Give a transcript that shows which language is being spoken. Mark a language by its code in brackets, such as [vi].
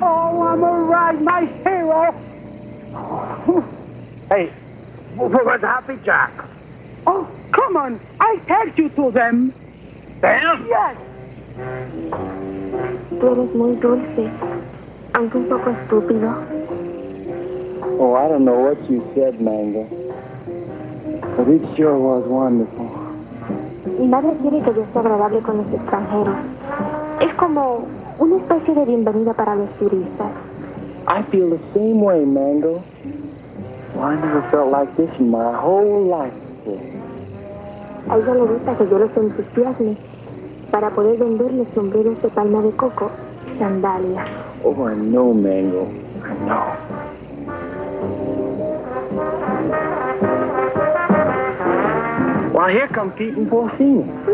[en] Oh, I'm all right, my hero. Hey, where's Happy Jack? Oh, come on. I take you to them. Them? Yes. [es] Tú eres muy dulce, aunque un poco estúpido. [en] Oh, I don't know what you said, Mango. But it sure was wonderful. [es] Mi madre quiere que yo sea agradable con los extranjeros. Es como una especie de bienvenida para los turistas. [en] I feel the same way, Mango. Well, I never felt like this in my whole life before. [es] A ella le gusta que yo los entusiasme para poder venderles sombreros de palma de coco y sandalias. [en] Oh, I know, Mango. I know. Well, here come Pete and Porcina.